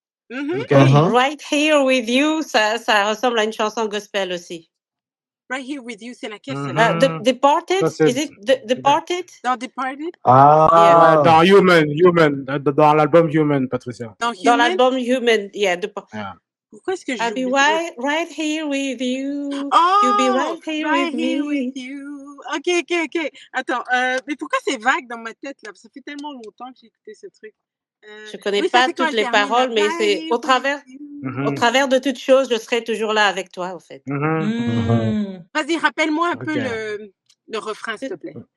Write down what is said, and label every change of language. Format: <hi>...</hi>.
<fr>Right Here With You, ça ressemble à une chanson gospel aussi. Right Here With You, c'est laquelle</fr> <en>Departed? Is it Departed?</en> <fr>Dans Departed? Ah, dans Human, dans l'album Human, Patricia. Dans l'album Human, Pourquoi est-ce que je</fr> <en>I'll be right here with you. Oh, You'll be right here right with here me. With you. Ok.</en> <fr>Attends, mais pourquoi c'est vague dans ma tête là? Ça fait tellement longtemps que j'ai écouté ce truc. Je connais pas toutes les paroles, mais c'est au travers de toutes choses, je serai toujours là avec toi, en fait. Vas-y, rappelle-moi un peu le refrain, s'il te plaît.</fr>